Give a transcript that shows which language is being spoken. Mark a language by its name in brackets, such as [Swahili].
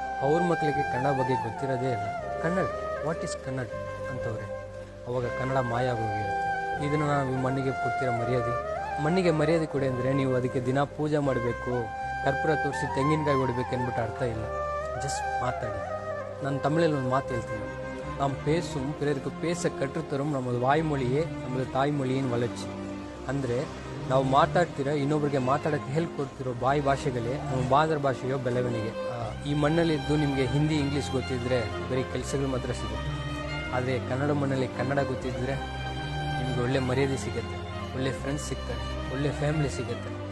[Kannada] ಅವ್ರ ಮಕ್ಕಳಿಗೆ ಕನ್ನಡ ಬಗ್ಗೆ ಗೊತ್ತಿರೋದೇ ಇಲ್ಲ. Kannada, [English] what is [Kannada] Kannada ಅಂತವ್ರೆ. ಅವಾಗ ಕನ್ನಡ ಮಾಯ ಆಗೋಗಿರುತ್ತೆ. ಇದನ್ನು ನಾವು ಈ ಮಣ್ಣಿಗೆ ಕೊಡ್ತಿರೋ ಮರ್ಯಾದೆ. ಮಣ್ಣಿಗೆ ಮರ್ಯಾದೆ ಕೊಡಿ ಅಂದರೆ ನೀವು ಅದಕ್ಕೆ ದಿನ ಪೂಜೆ ಮಾಡಬೇಕು, ಕರ್ಪೂರ ತೋರಿಸಿ ತೆಂಗಿನಕಾಯಿ ಹೊಡಿಬೇಕು ಅಂದ್ಬಿಟ್ಟು ಅರ್ಥ ಇಲ್ಲ. ಜಸ್ಟ್ ಮಾತಾಡಿ. ನಾನು ತಮಿಳಲ್ಲಿ ಒಂದು ಮಾತು ಹೇಳ್ತೀನಿ, [Tamil] நாம் பேசும் பிறருக்கு பேச கற்றுத்தரும் நமது வாய்மொழியே நமது ತಾಯ್ಮொழியின் வளர்ச்சி. [Kannada] ಅಂದರೆ ನಾವು ಮಾತಾಡ್ತಿರೋ, ಇನ್ನೊಬ್ರಿಗೆ ಮಾತಾಡೋಕ್ಕೆ ಹೇಳ್ಕೊಡ್ತಿರೋ ಬಾಯಿ ಭಾಷೆಗಳೇ ನಮ್ಮ ಮಾತೃ ಭಾಷೆಯೋ ಬೆಳವಣಿಗೆ. ಈ ಮಣ್ಣಲ್ಲಿದ್ದು ನಿಮಗೆ ಹಿಂದಿ, ಇಂಗ್ಲೀಷ್ ಗೊತ್ತಿದ್ದರೆ ಬರೀ ಕೆಲಸಗಳು ಮಾತ್ರ ಸಿಗುತ್ತೆ. ಆದರೆ ಕನ್ನಡ ಮಣ್ಣಲ್ಲಿ ಕನ್ನಡ ಗೊತ್ತಿದ್ದರೆ ನಿಮಗೆ ಒಳ್ಳೆ ಮರ್ಯಾದೆ ಸಿಗುತ್ತೆ, ಒಳ್ಳೆ ಫ್ರೆಂಡ್ಸ್ ಸಿಗ್ತಾರೆ, ಒಳ್ಳೆ ಫ್ಯಾಮಿಲಿ ಸಿಗುತ್ತೆ.